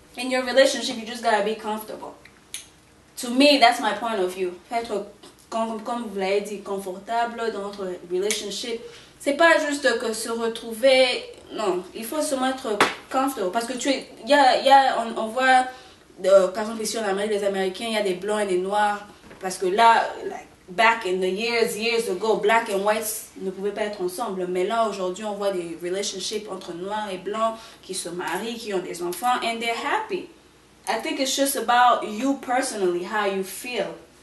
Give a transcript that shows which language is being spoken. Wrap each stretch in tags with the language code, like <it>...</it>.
<en>In your relationship, you just gotta be comfortable. To me, that's my point of view.</en> <fr>Être, comme vous l'avez dit, confortable dans notre relationship. C'est pas juste que se retrouver. Non, il faut se mettre comfortable. Parce que on voit, par exemple ici en Amérique, les Américains, il y a des blancs et des noirs. Parce que là,</fr> <en>like, back in the years ago, black and whites</en> <fr>ne pouvaient pas être ensemble. Mais là, aujourd'hui, on voit des relationships entre noirs et blancs qui se marient, qui ont des enfants,</fr> <en>and they're happy. I think it's just about you personally, how you feel.</en>